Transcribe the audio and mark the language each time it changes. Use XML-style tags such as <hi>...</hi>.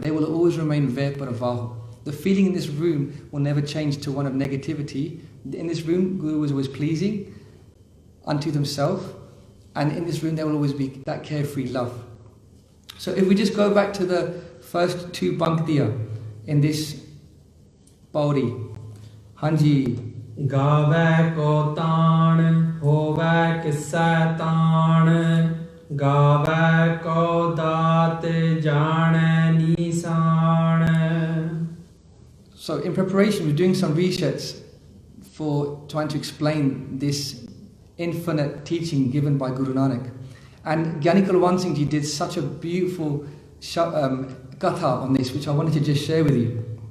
<en>They will always remain ve parvaho. The feeling in this room will never change to one of negativity. In this room, Guru was always pleasing unto themselves. And in this room there will always be that carefree love. So if we just go back to the first two Panktiya in this Pauri, Hanji,</en> <pa>ਗਾਵੈ ਕੋ ਤਾਣ ਹੋਵੈ ਕਿਸੈ ਤਾਣ ਗਾਵੈ ਕੋ ਦਾਤ ਜਾਣੈ ਨੀਸਾਨ.</pa> <en>So in preparation, we're doing some research for trying to explain this infinite teaching given by Guru Nanak. And Gyani Kulwant Singh Ji did such a beautiful Katha on this, which I wanted to just share with you.</en>